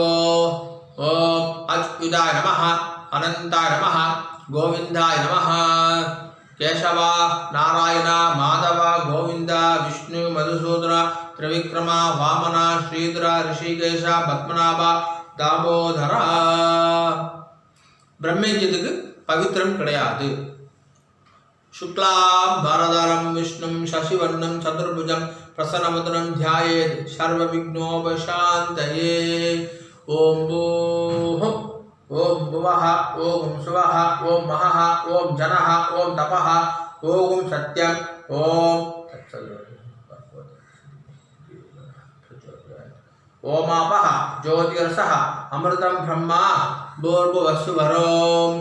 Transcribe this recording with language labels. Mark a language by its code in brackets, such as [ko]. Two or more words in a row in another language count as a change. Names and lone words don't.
[sa] ॐ अच्युताय नमः अनन्ताय नमः गोविन्दाय नमः. கேசவா நாராயண மாதவ கோவிந்த விஷ்ணு மதுசூதன திரிவிக்ரம வாமன ஸ்ரீதர ரிஷிகேஷ பத்மநாப தாமோதர. [ta] பிரம்மயஜ்யத்துக்கு பவித்திரம் கிடையாது. [sa] शुक्लां भरधरं विष्णुं शशिवर्णं चतुर्भुजं प्रसन्नवदनं ध्यायेत् सर्वविघ्नोपशान्तये. ओं भूः ओं भुवः ओं सुवः ओं महः ओं जनः ओं तपः ओं सत्यं ओं ओमापः ज्योतिरसः अमृतं ब्रह्मा भूर्भुवस्सुवरों.